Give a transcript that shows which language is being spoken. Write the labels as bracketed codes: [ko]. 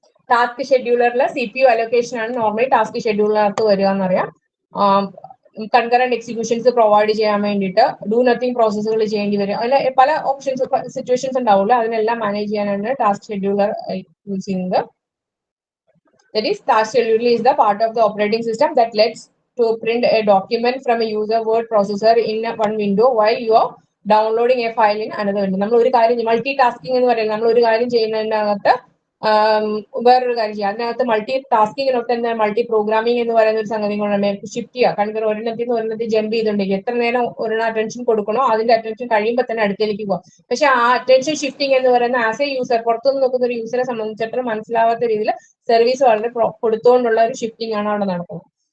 [ml] Task ഷെഡ്യൂളറിൽ CPU allocation ആണ് normally task ഷെഡ്യൂളറിനകത്ത് വരിക എന്നറിയാം. കൺകറന്റ് എക്സിക്യൂഷൻസ് പ്രൊവൈഡ് ചെയ്യാൻ വേണ്ടിയിട്ട് ഡു നത്തിങ് പ്രോസസ്സുകൾ ചെയ്യേണ്ടി വരും. അതിൽ പല ഓപ്ഷൻസ് സിറ്റുവേഷൻസ് ഉണ്ടാവില്ല, അതിനെല്ലാം മാനേജ് ചെയ്യാനാണ് ടാസ്ക് ഷെഡ്യൂളർ യൂസ് ചെയ്യുന്നത്. [en] That is, task scheduler is the part of the operating system that lets to print a document from a user word processor in one window while you are downloading a file in another window. [ml] നമ്മൾ ഒരു കാര്യം multi tasking എന്ന് പറയുന്നത് നമ്മൾ ഒരു കാര്യം ചെയ്യുന്നതിനകത്ത് വേറൊരു കാര്യം ചെയ്യാം, അതിനകത്ത് മൾട്ടി ടാസ്കിങ്ങിനൊക്കെ തന്നെ മൾട്ടി പ്രോഗ്രാമിംഗ് എന്ന് പറയുന്ന ഒരു സംഗതി കൊണ്ട് ഷിഫ്റ്റ് ചെയ്യുക. കാരണം ഒരെണ്ണത്തിൽ നിന്ന് ഒരെണ്ണത്തിൽ ജമ്പ് ചെയ്തുകൊണ്ടിരിക്കും. എത്ര നേരം ഒരെണ്ണം അറ്റൻഷൻ കൊടുക്കണോ അതിന്റെ അറ്റൻഷൻ കഴിയുമ്പോൾ തന്നെ അടുത്തേക്ക് പോകാം. പക്ഷെ ആ അറ്റൻഷൻ ഷിഫ്റ്റിംഗ് എന്ന് പറയുന്ന ആസ് എ യൂസർ, പുറത്തുനിന്ന് നോക്കുന്ന ഒരു യൂസറെ സംബന്ധിച്ചിടത്തോളം മനസ്സിലാവാത്ത രീതിയിൽ സർവീസ് വളരെ കൊടുത്തുകൊണ്ടുള്ള ഒരു ഷിഫ്റ്റിംഗ് ആണ് അവിടെ നടക്കുന്നത്.